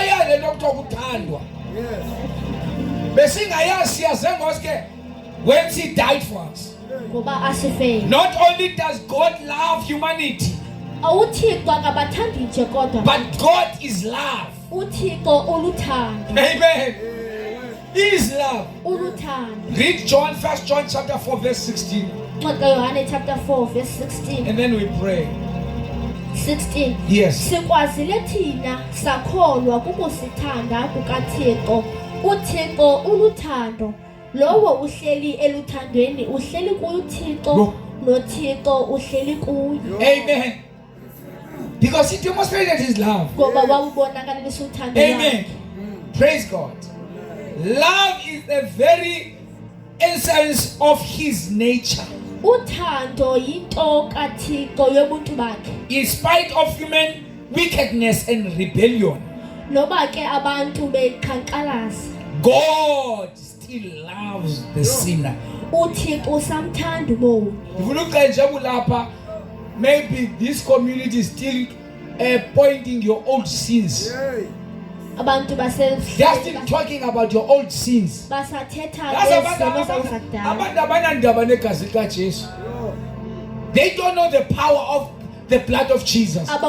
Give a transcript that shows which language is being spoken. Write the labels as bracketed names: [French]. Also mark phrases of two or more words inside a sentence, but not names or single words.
[English] When he died for us, not only does God love humanity, but God is love. Amen. He is love. Read John, 1 John chapter 4 verse 16. And then we pray. 16. Yes. [Xhosa] Lowo uhleli eluthandweni uhleli kuThixo noThixo uhleli kuyo. Amen. [English] Because he demonstrated his love. [Xhosa] Ngoba wawubonakalisa uthando lwakhe. [English] Amen. Praise God. Love is the very essence of his nature. [Xhosa] Uthando yinto kaThixo yobuntu bakhe. [English] In spite of human wickedness and rebellion, [Xhosa] noba ke abantu beqhankqalaza, [English] God still loves the sinner. [Xhosa] uThixo samthanda umuntu. [English] If you look at Jabulapa, maybe this community is still pointing your old sins. [Xhosa] Abantu [English] they are still talking about your old sins. They don't know the power of the blood of Jesus.